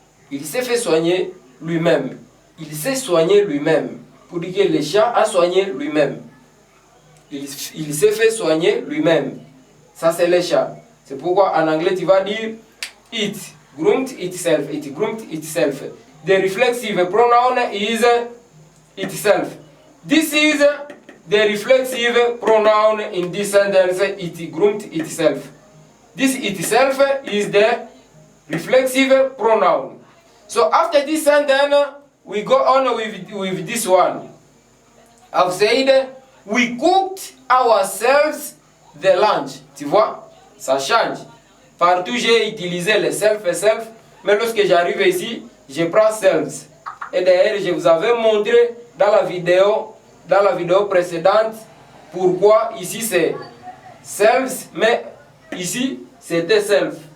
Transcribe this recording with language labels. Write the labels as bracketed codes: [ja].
[fr] Il s'est fait soigner lui-même. Il s'est soigné lui-même. Pour dire que le chat a soigné lui-même. Il s'est fait soigner lui-même. Ça c'est le chat. C'est pourquoi en anglais tu vas dire [en] it groomed itself. It groomed itself. The reflexive pronoun is itself. This is the reflexive pronoun in this sentence. It groomed itself. This itself is the reflexive pronoun. So after this sentence, we go on with this one. I've said we cooked ourselves the lunch. [fr] Tu vois, ça change. Partout j'ai utilisé le self et self, mais lorsque j'arrive ici, je prends selves. Et d'ailleurs, je vous avais montré dans la vidéo précédente pourquoi ici c'est selves, mais ici c'était self.